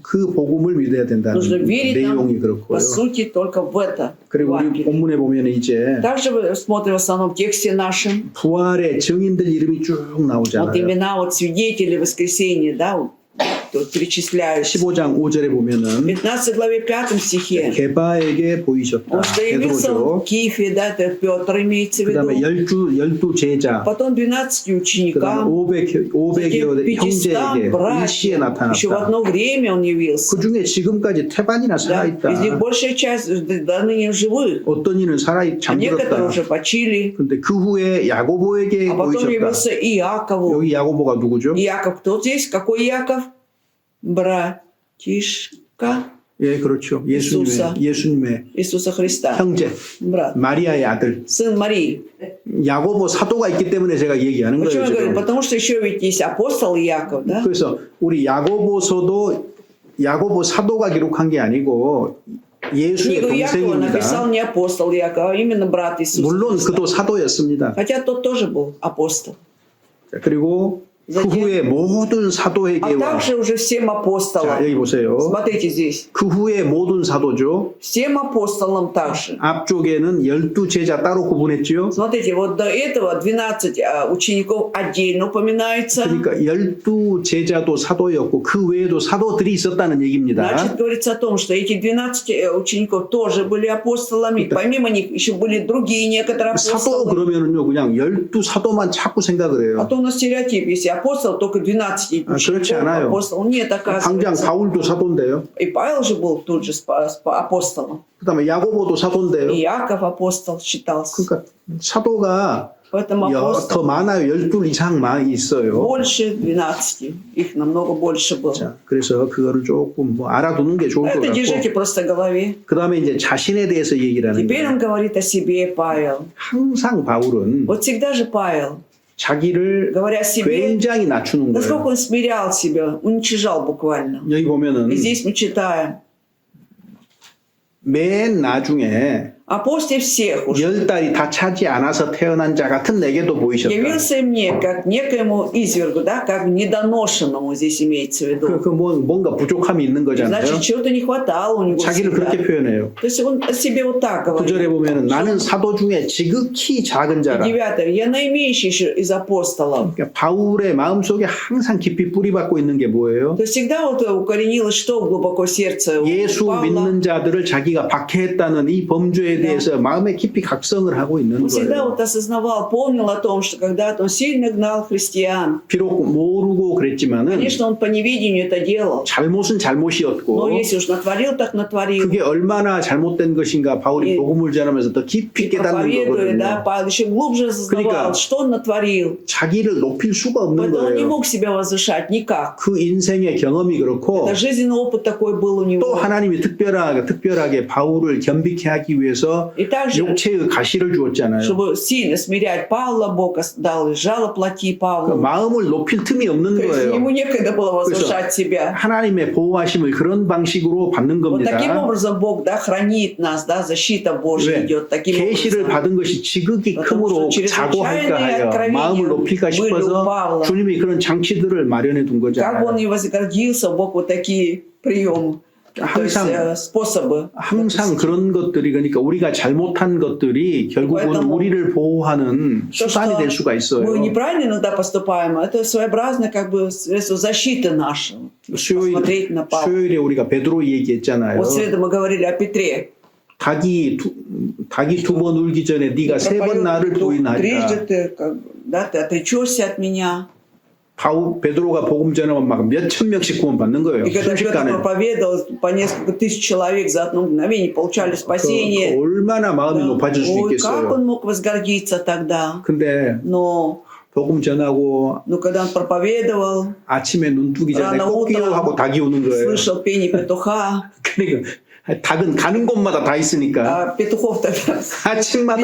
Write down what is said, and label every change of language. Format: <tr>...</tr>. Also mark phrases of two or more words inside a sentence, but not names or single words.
<ko>그 복음을 믿어야 된다는</ko> <ru>Нужно верить</ru> <ko>내용이</ko> <ru>нам,</ru> <ko>그렇고요.</ko> <ru>по сути, только в это.</ru> <ko>그리고 우리</ko> <ru>Евангелие.</ru> <ko>본문에 보면 이제</ko> <ru>Также мы смотрим в основном тексте нашем.</ru> <ko>부활의 증인들 이름이 쭉</ko> <ru>Вот</ru> <ko>나오잖아요.</ko> <ru>имена вот свидетелей воскресения, да, вот, тут перечисляются.</ru> <ko>15장 5절에</ko> <ru>В</ru> <ko>보면은</ko> <ru>15 главе 5 стихе.</ru> <ko>게바에게 보이셨다.</ko> <ru>Он что явился в</ru> <ko>베드로죠.</ko> <ru>Киеве, да, это Петр имеется в</ru> <ko>그다음에</ko> <ru>виду.</ru> <ko>열두 제자,</ko> <ru>Потом 12</ru> <ko>그다음에</ko> <ru>ученикам.</ru> <ko>500여</ko> <ru>Затем 500</ru> <ko>형제에게 일시에</ko> <ru>братьям. Еще в</ru> <ko>나타났다.</ko> <ru>одно время он явился.</ru> <ko>그 중에 지금까지 태반이나</ko> <ru>Да, из них</ru> <ko>살아있다.</ko> <ru>большая часть до ныне живых.</ru> <ko>어떤 이는</ko> <ru>А некоторые</ru> <ko>잠들었다.</ko> <ru>уже почили.</ru> <ko>근데 그 후에 야고보에게</ko> <ru>А потом</ru> <ko>보이셨다.</ko> <ru>явился Иакову.</ru> <ko>여기 야고보가 누구죠?</ko> <ru>Иаков, кто здесь? Какой Иаков? Братишка</ru> <ko>예, 그렇죠.</ko> <ru>Иисуса.</ru> <ko>예수님의</ko> <ru>Иисуса Христа,</ru> <ko>형제,</ko> <ru>брат,</ru> <ko>마리아의 아들,</ko> <ru>сын Марии.</ru> <ko>야고보 사도가 있기 때문에 제가 얘기하는</ko> <ru>Почему</ru> <ko>거예요.</ko> <ru>я говорю?</ru> <ko>지금.</ko> <ru>Потому что еще ведь есть апостол Иаков, да?</ru> <ko>그래서 우리 야고보서도 야고보 사도가 기록한 게 아니고 예수의</ko> <ru>Книгу Иакова написал</ru> <ko>동생입니다.</ko> <ru>не апостол Иаков, а именно брат Иисуса</ru> <ko>물론</ko> <ru>Христа.</ru> <ko>그도 사도였습니다.</ko> <ru>Хотя тот тоже был апостол.</ru> <ko>그리고 그 후에 모든</ko> <ru>А</ru> <ko>사도에게와</ko> <ru>также уже всем</ru> <ko>자,</ko> <ru>апостолам.</ru> <ko>여기 보세요.</ko> <ru>Смотрите здесь.</ru> <ko>그 후에 모든 사도죠.</ko> <ru>Всем апостолам также.</ru> <ko>앞쪽에는 12제자 따로 구분했지요.</ko> <ru>Смотрите, вот до этого 12 учеников отдельно упоминается.</ru> <ko>그러니까 12제자도 사도였고 그 외에도 사도들이 있었다는 얘기입니다.</ko> <ru>Значит, говорится о том, что эти 12 учеников тоже были апостолами. Помимо них еще были другие некоторые</ru> <ko>사도</ko> <ru>апостолы.</ru> <ko>그러면은요 그냥 12사도만 자꾸 생각을</ko> <ru>А</ru> <ko>해요.</ko> <ru>то у нас стереотип, если апостол, только 12</ru> <ko>그렇지</ko> <ru>учеников</ru> <ko>않아요.</ko> <ru>апостол. Нет,</ru> <ko>당장</ko> <ru>оказывается.</ru> <ko>바울도 사도인데요.</ko> <ru>И Павел же был тут же апостолом.</ru> <ko>그다음에 야고보도 사도인데요.</ko> <ru>И Иаков апостол считался.</ru> <ko>그러니까 사도가</ko> <ru>Поэтому</ru> <ko>더</ko> <ru>апостол</ru> <ko>많아요. 12 이상 많이 있어요.</ko> <ru>больше 12. Их намного больше было.</ru> <ko>자, 그래서 그거를 조금 뭐 알아두는 게 좋을 것</ko> <ru>Это держите</ru> <ko>같고.</ko> <ru>просто в голове.</ru> <ko>그다음에 이제 자신에 대해서 얘기를 하는</ko> <ru>Теперь</ru> <ko>거예요.</ko> <ru>он говорит о себе, Павел.</ru> <ko>항상 바울은</ko> <ru>Вот всегда же Павел,</ru> <ko>자기를</ko> <ru>говоря о себе,</ru> <ko>굉장히 낮추는</ko> <ru>насколько</ru> <ko>거예요.</ko> <ru>он смирял себя, уничижал буквально.</ru> <ko>여기 보면은</ko> <ru>И здесь мы читаем.</ru> <ko>맨 나중에</ko> <ru>А после всех уже</ru> <ko>10달이 다 차지 않아서 태어난 자 같은 내게도 보이셨다.</ko> <ru>явился мне как некоему извергу, да, как недоношенному здесь имеется в виду.</ru> <ko>뭔가 부족함이 있는 거잖아요.</ko> <ru>Значит, чего-то не хватало у него</ru> <ko>자기를</ko> <ru>всегда.</ru> <ko>그렇게 표현해요.</ko> <ru>То есть он о себе вот так</ru> <ko>9절에</ko> <ru>говорит.</ru> <ko>보면은 나는 사도 중에 지극히 작은 자라.</ko> <ru>9. Я наименьший еще из апостолов.</ru> <ko>그러니까 바울의 마음속에 항상 깊이 뿌리박고 있는 게 뭐예요?</ko> <ru>То есть всегда вот укоренилось что глубоко в сердце у</ru> <ko>예수</ko> <ru>Павла.</ru> <ko>믿는 자들을 자기가 박해했다는 이 범죄에 대해서 마음에 깊이 각성을 하고 있는</ko> <ru>Он всегда</ru> <ko>거예요.</ko> <ru>вот осознавал, помнил о том, что когда-то он сильно гнал христиан.</ru> <ko>비록 모르고 그랬지만은</ko> <ru>Конечно, он по неведению это делал.</ru> <ko>잘못은</ko> <ru>Но</ru> <ko>잘못이었고</ko> <ru>если уж натворил, так натворил.</ru> <ko>그게 얼마나 잘못된 것인가 바울이 예. 복음을 전하면서 더 깊이</ko> <ru>И</ru> <ko>깨닫는</ko> <ru>проповедуя, да,</ru> <ko>거거든요.</ko> <ru>Павел еще глубже осознавал,</ru> <ko>그러니까</ko> <ru>что он натворил.</ru> <ko>자기를 높일 수가 없는</ko> <ru>Поэтому он не</ru> <ko>거예요.</ko> <ru>мог себя возвышать никак.</ru> <ko>그 인생의 경험이 그렇고</ko> <ru>Это жизненный опыт такой был у</ru> <ko>또</ko> <ru>него.</ru> <ko>하나님이 특별하게 바울을 겸비케 하기 위해서</ko> <ru>И также,</ru> <ko>육체의 가시를 주었잖아요.</ko> <ru>чтобы сильно смирять Павла, Бог дал жало плоти</ru> <ko>그</ko> <ru>Павлу.</ru> <ko>마음을 높일 틈이 없는</ko> <ru>То есть ему</ru> <ko>거예요.</ko> <ru>некогда было возвышать себя.</ru> <ko>하나님의 보호하심을 그런 방식으로 받는</ko> <ru>Вот таким</ru> <ko>겁니다.</ko> <ru>образом Бог, да, хранит нас, да, защита Божья</ru> <ko>왜?</ko> <ru>идет таким</ru> <ko>계시를</ko> <ru>образом.</ru> <ko>받은 것이 지극히</ko> <ru>потому</ru> <ko>크므로</ko> <ru>что</ru> <ko>자고할까</ko> <ru>чрезвычайные</ru> <ko>하여</ko> <ru>откровения</ru> <ko>마음을 높일까</ko> <ru>были у</ru> <ko>싶어서</ko> <ru>Павла.</ru> <ko>주님이 그런 장치들을 마련해 둔</ko> <ru>Как он</ru> <ko>거잖아요.</ko> <ru>не возгордился, Бог вот такие приемы, то есть</ru> <ko>항상-</ko> <ru>способы.</ru> <ko>항상 그런 것들이 그러니까 우리가 잘못한 것들이 결국은</ko> <ru>поэтому</ru> <ko>우리를 보호하는</ko> <ru>То,</ru> <ko>수단이</ko> <ru>что</ru> <ko>될 수가 있어요.</ko> <ru>мы неправильно иногда поступаем, это своеобразно как бы средство защиты нашего. Посмотреть на Павла.</ru> <ko>수요일에 우리가 베드로 얘기했잖아요.</ko> <ru>Вот в среду мы говорили о Петре.</ru> <ko>닭이 두 번 울기 전에 네가 세 번 나를</ko> <ru>Трижды</ru> <ko>부인하리라.</ko> <ru>ты, да, ты отречешься от меня.</ru> <ko>베드로가 복음 전하면 막 몇천 명씩 구원 받는 거예요.</ko> <ru>И когда Петр</ru> <ko>순식간에.</ko> <ru>проповедовал, по несколько тысяч человек за одно мгновение получали спасение.</ru> <ko>얼마나 마음이</ko> <ru>Да.</ru> <ko>높아질 수</ko> <ru>Ой, как</ru> <ko>있겠어요.</ko> <ru>он мог возгордиться тогда?</ru> <ko>근데</ko> <ru>Но</ru> <ko>복음 전하고</ko> <ru>когда он проповедовал,</ru> <ko>아침에 눈 뜨기 전에</ko> <ru>рано</ru> <ko>꽃기요</ko> <ru>утром</ru> <ko>하고 닭이 우는 거예요.</ko> <ru>слышал пение петуха,</ru> <ko>그러니까 닭은 가는 곳마다 다 있으니까</ko> <ru>а петухов тогда</ru> <ko>아침마다</ko>